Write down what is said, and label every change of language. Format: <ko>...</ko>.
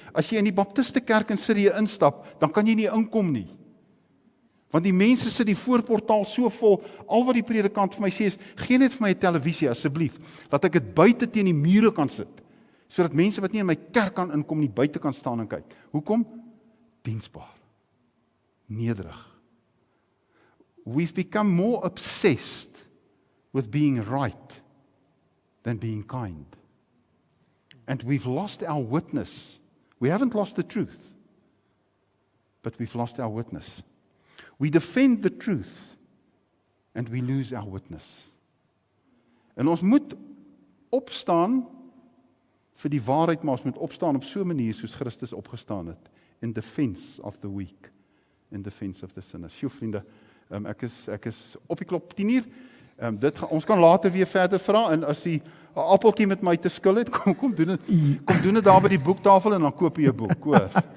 <af>As jy in die Baptiste kerk in Sirië instap, dan kan jy nie inkom nie. Want die mense sit die voorportaal so vol, al wat die predikant vir my sê is, gee net vir my 'n televisie asseblief, dat ek dit buite teen die mure kan sit, sodat mense wat nie in my kerk kan inkom nie, buite kan staan en kyk. Hoekom? Diensbaar. Nederig.</af> <en>We've become more obsessed with being right than being kind. And we've lost our witness. We haven't lost the truth, but we've lost our witness. We defend the truth, and we lose our witness.</en> <af>En ons moet opstaan vir die waarheid, maar ons moet opstaan op so 'n manier soos Christus opgestaan het,</af> <en>in defense of the weak, in defense of the sinners.</en> <af>Sjoe vriende, ek is op die klop 10:00. Ons kan later weer verder vra, en as jy 'n appeltjie met my te skil het, kom doen dit daar by die boektafel en dan koop jy 'n boek, hoor.</af>